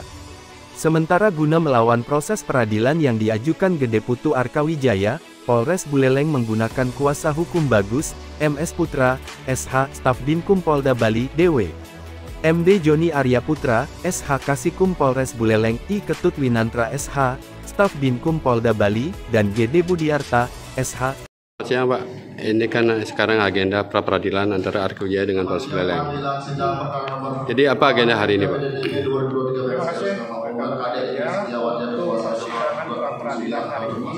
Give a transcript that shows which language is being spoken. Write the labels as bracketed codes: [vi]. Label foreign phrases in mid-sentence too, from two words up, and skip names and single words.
[id] Sementara guna melawan proses peradilan yang diajukan Gede Putu Arkawijaya, Polres Buleleng menggunakan kuasa hukum Bagus, MS Putra, SH, Staf Dinkum Polda Bali, DW. MD Joni Arya Putra, SH Kasikum Polres Buleleng, I Ketut Winantra SH, Staf Dinkum Polda Bali, dan GD Budiarta, SH. Selamat siang Pak, ini kan sekarang agenda pra-peradilan antara Arkawijaya dengan Polres Buleleng. Jadi apa agenda hari ini Pak? Terima kasih rekan media untuk persidangan pra-peradilan hari ini.